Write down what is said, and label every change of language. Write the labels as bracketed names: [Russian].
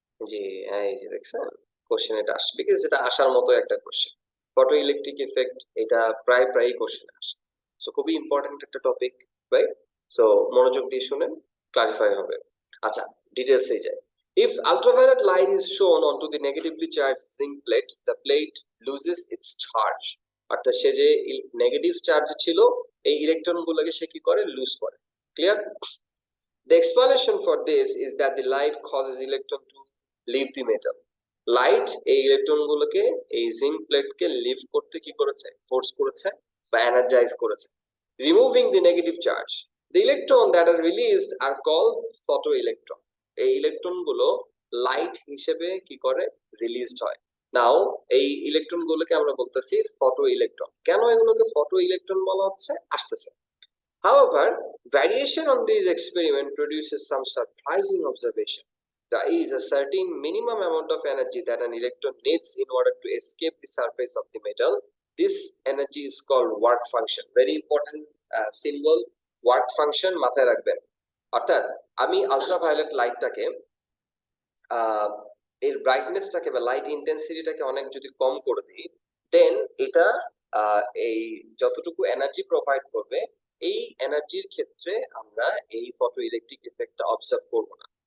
[Bangla] জি, এই যে দেখছেন কোশ্চেন এটা আসে, বিকজ এটা আসার মতো একটা কোশ্চেন। ফটো ইলেকট্রিক ইফেক্ট এটা প্রায় কোশ্চেন আসে। সো খুবই ইম্পর্টেন্ট একটা টপিক, রাইট? সো মনোযোগ দিয়ে শুনেন, ক্লারিফাই হবে। আচ্ছা, ডিটেইলসে যাই। [English] If ultraviolet light is shown onto the negatively charged zinc plate, the plate loses its charge. [Bangla] অর্থাৎ সে যে নেগেটিভ চার্জ ছিল, এই ইলেকট্রন গুলোকে সে কি করে, লুজ করে। Clear? [English] The explanation for this is that the light causes electron to leave the metal. [Bangla] Light এই electron গুলোকে এই জিঙ্ক প্লেটকে লিভ করতে কি করেছে, ফোর্স করেছে বা এনার্জাইজ করেছে, [English] Removing the negative charge. The electron that are released are called photoelectron. [Bangla] এই ইলেকট্রন গুলো লাইট হিসেবে কি করে, রিলিজড হয়। নাও এই ইলেকট্রন গুলোকে আমরা বলতেছি ফটো ইলেকট্রন। কেন এগুলোকে ফটো ইলেকট্রন বলা হচ্ছে, আসতেছে। [English] However, variation on this experiment produces some surprising observation. There is a certain minimum amount of energy that an electron needs in order to escape the surface of the metal. This energy is called work function. Very important symbol, work function [Bangla] মাথায় রাখবেন। অর্থাৎ আমি ultraviolet লাইটটাকে এর ব্রাইটনেসটাকে বা light ইন্টেন্সিটিটাকে অনেক যদি কম করে দিই, দেন এটা এই যতটুকু এনার্জি প্রোভাইড করবে, এই এনার্জির ক্ষেত্রে আমরা এই ফটো ইলেকট্রিক ইফেক্টটা অবজার্ভ করবো না।